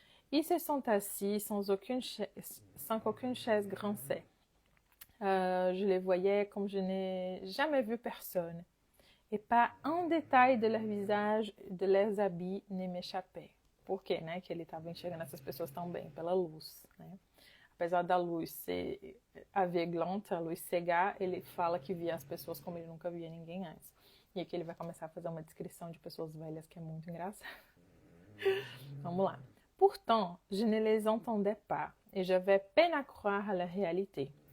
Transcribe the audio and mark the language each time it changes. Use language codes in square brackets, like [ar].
[fr] Ils se sont assis sans qu'aucune chaise grinçait. Je les voyais comme je n'ai jamais vu personne. Et pas un détail de leur visage, de leurs habits ne m'échappait. [pt] Por quê, né? Que ele estava enxergando essas pessoas tão bem, pela luz, né? Apesar da luz ser aveuglante, a luz cegar, ele fala que via as pessoas como ele nunca via ninguém antes. E aqui ele vai começar a fazer uma descrição de pessoas velhas que é muito engraçada. Vamos lá. [fr] Pourtant, je ne les entendais pas et j'avais peine à croire à la réalité.